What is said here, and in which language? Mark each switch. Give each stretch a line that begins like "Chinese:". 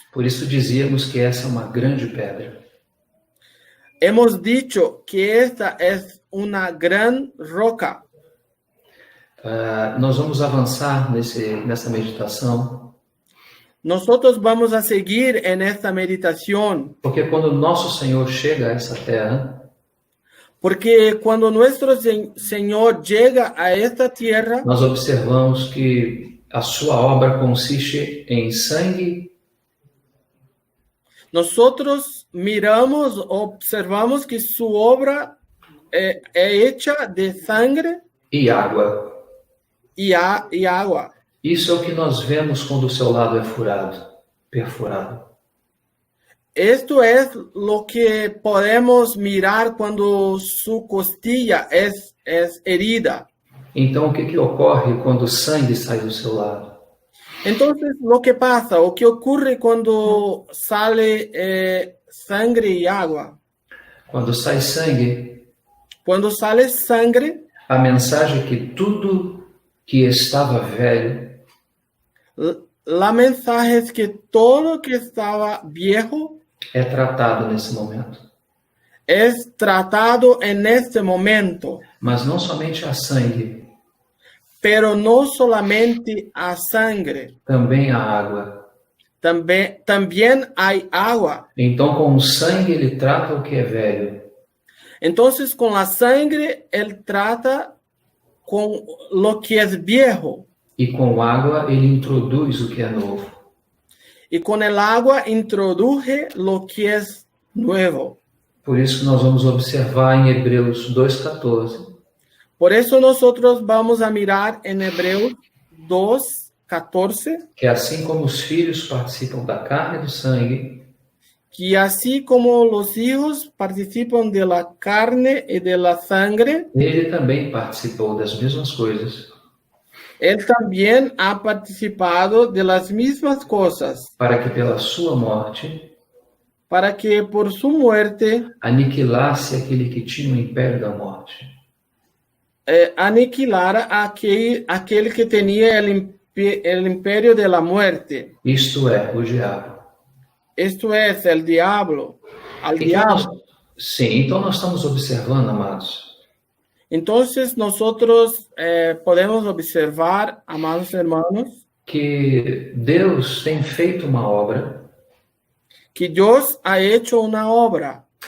Portuguese: por isso dizíamos que essa é uma grande pedra.
Spanish: hemos dicho que esta es una gran roca.
Portuguese: Nós vamos avançar nessa meditação,
Spanish: Nosotros vamos a seguir en esta meditación,
Portuguese: porque quando o nosso Senhor chega a essa terra,
Spanish: porque cuando nuestro Señor llega a esta tierra,
Portuguese: nós observamos que a sua obra consiste em sangue
Spanish: nosotros miramos, observamos que su obra es hecha de sangre
Portuguese: e água.
Spanish: y agua.
Portuguese: Isso é o que nós vemos quando o seu lado é perfurado.
Spanish: Esto es lo que podemos mirar cuando su costilla es herida.
Portuguese: Então, o que ocorre quando o sangue sai do seu lado?
Spanish: Entonces, lo que pasa, o que ocurre cuando sale sangre y agua.
Portuguese: Quando sai sangue,
Spanish: Cuando sale sangre,
Portuguese: a mensagem é que tudo que estava velho
Spanish: la mensaje es que todo que estaba viejo
Portuguese: é tratado nesse momento.
Spanish: es tratado en este momento.
Portuguese: Mas não somente a sangue,
Spanish: Pero no solamente a sangre,
Portuguese: também a água.
Spanish: también hay agua.
Portuguese: Então, com o sangue, ele trata o que é velho.
Spanish: Entonces, con la sangre, él trata con lo que es viejo.
Portuguese: E com água, ele introduz o que é novo.
Spanish: Y con el agua introduje lo que es nuevo.
Portuguese: Por isso que nós vamos observar em Hebreus 2,14.
Spanish: Por eso nosotros vamos a mirar en Hebreos 2:14,
Portuguese: que assim como os filhos participam da carne e do sangue,
Spanish: que así como los hijos participan de la carne y de la sangre,
Portuguese: ele também participou das mesmas coisas,
Spanish: él también ha participado de las mismas cosas,
Portuguese: para que pela sua morte
Spanish: para que por su muerte
Portuguese: aniquilasse aquele que tinha o império da morte.
Spanish: aniquilara aquel que tenía el imperio de la muerte.
Portuguese: Isto é, o diabo.
Spanish: Esto es el diablo, al diablo.
Portuguese: Então nós estamos observando, amados,
Spanish: Entonces nosotros podemos observar, amados hermanos,
Portuguese: que Deus tem feito uma obra
Spanish: que Dios ha hecho una obra